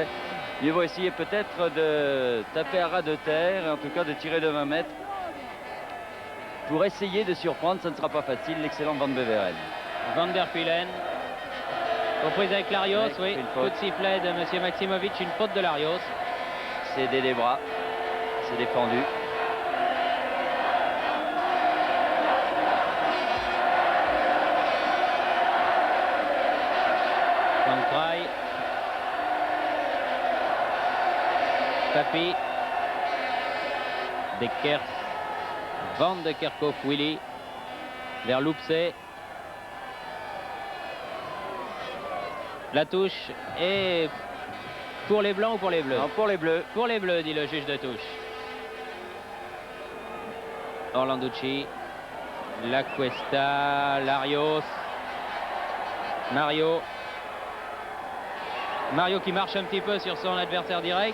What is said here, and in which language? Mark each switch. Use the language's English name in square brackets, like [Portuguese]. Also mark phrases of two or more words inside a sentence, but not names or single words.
[French] Ils vont essayer peut-être de taper à ras de terre, et en tout cas de tirer de 20 mètres pour essayer de surprendre. Ça ne sera pas facile, l'excellent Van Beveren. Van der Pulen, reprise avec Larios, oui, coup de sifflet de M. Maximovic, une faute de Larios. C'est des bras, c'est défendu. Van Kraai, Papi, Dekers, Van de Kerkhoff, Willy, vers Loupsé. La touche est pour les blancs ou pour les bleus? Non, pour les bleus. Pour les bleus, dit le juge de touche. Orlanducci, La Cuesta, Larios, Mario, Mario qui marche un petit peu sur son adversaire direct.